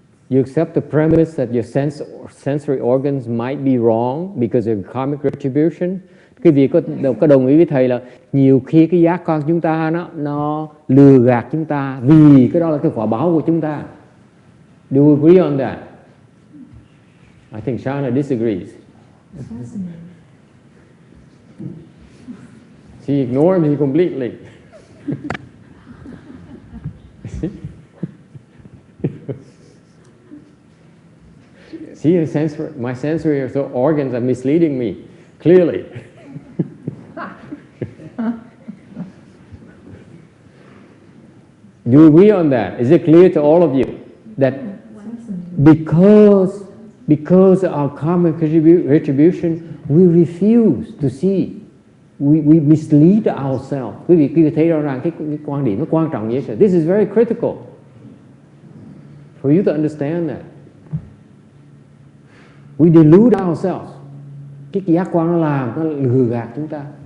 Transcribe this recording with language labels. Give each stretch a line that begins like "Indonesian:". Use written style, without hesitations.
English: You accept the premise that your sensory organs might be wrong because of karmic retribution?
Vietnamese: Quý vị có đồng ý với thầy là nhiều khi cái giác quan chúng ta nó lừa gạt chúng ta vì cái đó là cái quả báo của chúng ta.
English: Do you agree on that? I think Shana disagrees. She ignored me completely. See, my sensory organs are misleading me, clearly. Do you agree on that? Is it clear to all of you that because of our karmic retribution, we refuse to see we mislead ourselves.
Vietnamese: Quý vị thấy rõ ràng cái quan điểm nó quan trọng như thế.
English: This is very critical for you to understand that. We delude ourselves.
Vietnamese: Cái giác quan nó lừa gạt chúng ta.